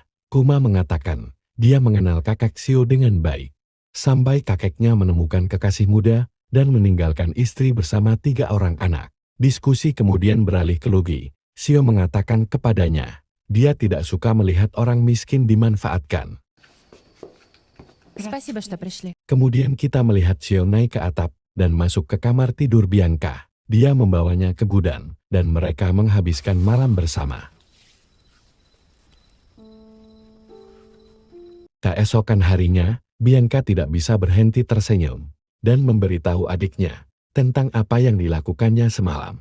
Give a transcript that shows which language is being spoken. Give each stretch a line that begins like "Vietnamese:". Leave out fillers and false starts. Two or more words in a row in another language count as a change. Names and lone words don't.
Indonesian: Kuma mengatakan dia mengenal kakek Sio dengan baik. Sampai kakeknya menemukan kekasih muda dan meninggalkan istri bersama 3 orang anak. Diskusi kemudian beralih ke Luigi. Sio mengatakan kepadanya, dia tidak suka melihat orang miskin dimanfaatkan.
Russian: Спасибо, что пришли.
Indonesian: Kemudian kita melihat Sio naik ke atap dan masuk ke kamar tidur Bianca. Dia membawanya ke gudang dan mereka menghabiskan malam bersama. Keesokan harinya, Bianca tidak bisa berhenti tersenyum dan memberitahu adiknya tentang apa yang dilakukannya semalam.